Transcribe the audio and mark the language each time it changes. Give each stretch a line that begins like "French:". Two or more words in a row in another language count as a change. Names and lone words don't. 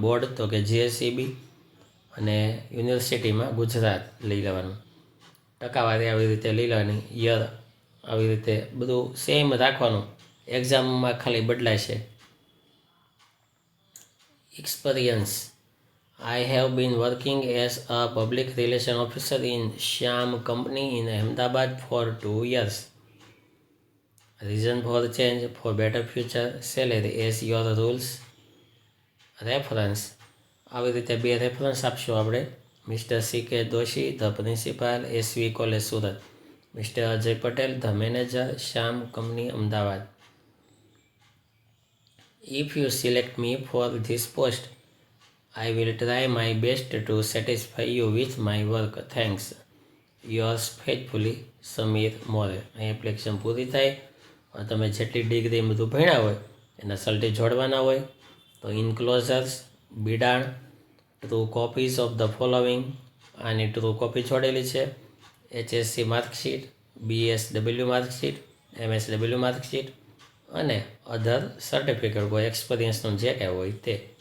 Gujarati: બોર્ડ તો કે GSEB અને યુનિવર્સિટીમાં ગુજરાત લઈ લેવાનું. ટકાવારી આવી રીતે લઈ લેવાની, યર આવી રીતે બધું સેમ રાખવાનું. એક્ઝામમાં ખાલી બદલાય છે. એક્સપિરિયન્સ:
English: I have been working as a public relation officer in Shyam Company in Ahmedabad for 2 years. Reason for change: for better future, salary as your rules.
Gujarati: રેફરન્સ: આવી રીતે 2 રેફરન્સ આપશું આપણે.
English: Mister CK Doshi, the Principal, SV College Surat. Mister Ajay Patel, the Manager, Shyam Company Ahmedabad. If you select me for this post, I will try my best to satisfy you with my work. Thanks. Yours faithfully,
Gujarati: સમીર મોરે. અહીં એપ્લિકેશન પૂરી થાય. તમે જેટલી ડિગ્રી બધું ભણ્યા હોય એના સલ્ટી જોડવાના હોય તો ઇનક્લોઝર્સ, બિડાણ,
English: true copies of the following,
Gujarati: આની
English: true copy
Gujarati: જોડેલી છે.
English: HSC marksheet, BSW marksheet, MSW marksheet
Gujarati: અને
English: other certificate,
Gujarati: કોઈ એક્સપિરિયન્સનું જે કાંઈ હોય તે.